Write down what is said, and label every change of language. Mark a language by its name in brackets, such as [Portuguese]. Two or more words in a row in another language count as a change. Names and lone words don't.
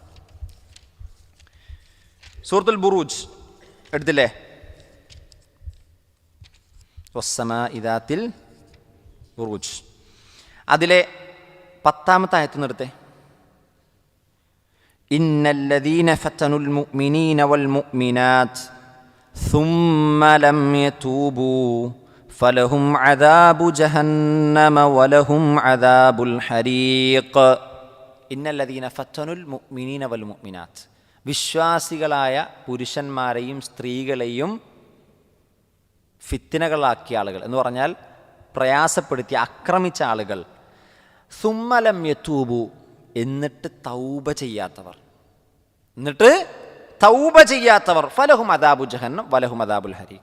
[Malayalam] സൂറത്തുൽ ബുറൂജ് എടുത്തില്ലേ? [Arabic] والسماء ذات البروج. [Malayalam] അതിലെ 10-ാമത്തെ ആയത്ത് നിർത്തേ. [Arabic] إن الذين فتنوا المؤمنين والمؤمنات ثم لم يتوبوا فلهم عذاب جهنم ولهم عذاب الحريق. إن الذين فتنوا المؤمنين والمؤمنات, [Malayalam] വിശ്വാസികളായ പുരുഷന്മാരെയും സ്ത്രീകളെയും ഫിത്നകളാക്കിയ ആളുകൾ എന്ന് പറഞ്ഞാൽ പ്രയാസപ്പെടുത്തിയ, ആക്രമിച്ച ആളുകൾ. [Arabic] ثم لم يتوبوا, [Malayalam] എന്നിട്ട് തൗബ ചെയ്യാത്തവർ, [Arabic] فلهم عذاب جهنم ولهم عذاب الحريق.